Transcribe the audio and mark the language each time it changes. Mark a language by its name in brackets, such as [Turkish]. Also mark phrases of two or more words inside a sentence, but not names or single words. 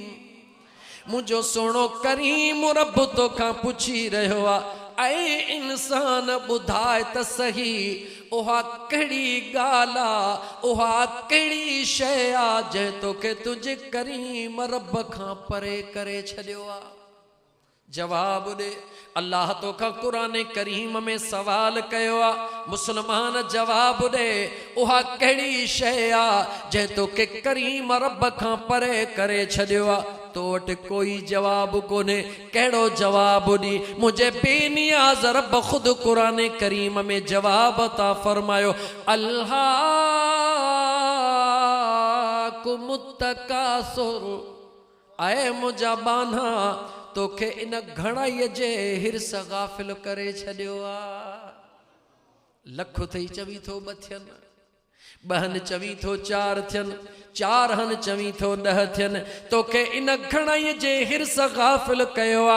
[Sindhi] मुझो सोनो करीम रब तो खां पुछी रहियो आ, ऐ इंसान ॿुधाए त सही उहा कहिड़ी ॻाल्हि आ, उहा कहिड़ी शइ आ जंहिं तोखे तुंहिंजे करीम रब खां परे करे छॾियो आ? जवाब दे। अल्लाह तोखां कुरान करीम में सवाल कयो आ, मुसलमान जवाब दे, उहा कहिड़ी शइ आ जंहिं तोखे करीम रब खां परे करे छॾियो आ? तो वटि कोई जवाब कोने। कहिड़ो जवाब ॾी? मुझे बेनियाज़ रब खुद कुरान करीम में जवाब ता फरमायो, [Arabic] ألهاكم التكاثر. [Sindhi] ऐ मुंहिंजा बाना तोखे इन घणाईअ जे हिर्स गाफ़िल करे छॾियो आ। लख थई चवी थो ॿ थियनि, ॿहनि चवी थो चार थियनि, चार हन चवी थो 10 थियनि, तोखे इन घणाईअ जे हिर्स गाफ़िल कयो आ।